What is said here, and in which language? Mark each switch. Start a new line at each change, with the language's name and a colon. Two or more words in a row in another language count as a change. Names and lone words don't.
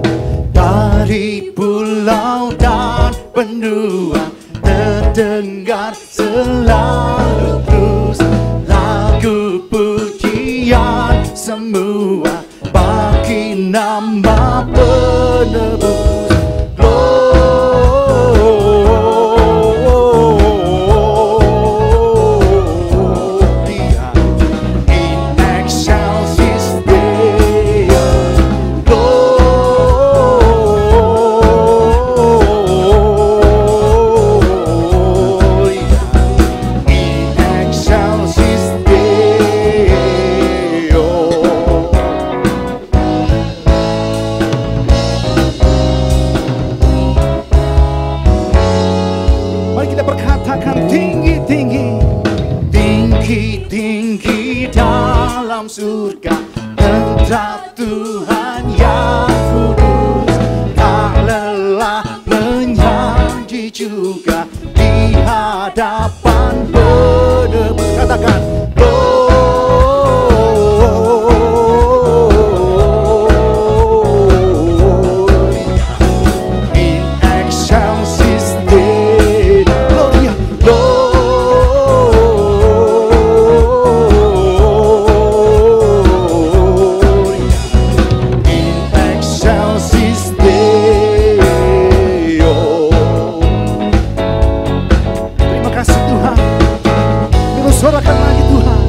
Indonesian: Dari pulau dan benua terdengar selalu terus lagu pujian semua bagi nama penebus.
Latin: Gloria in excelsis Deo. Gloria in excelsis Deo.
Indonesian: mari kita berkatakan tinggi-tinggi. Tinggi-tinggi dalam surga tetap Tuhan yang kudus, tak lelah menyanyi juga di hadapan penebus.
Latin: Katakan Gloria in excelsis Deo. Gloria, Gloria in excelsis Deo.
Indonesian: terima kasih Tuhan. Kita sorakan lagi Tuhan.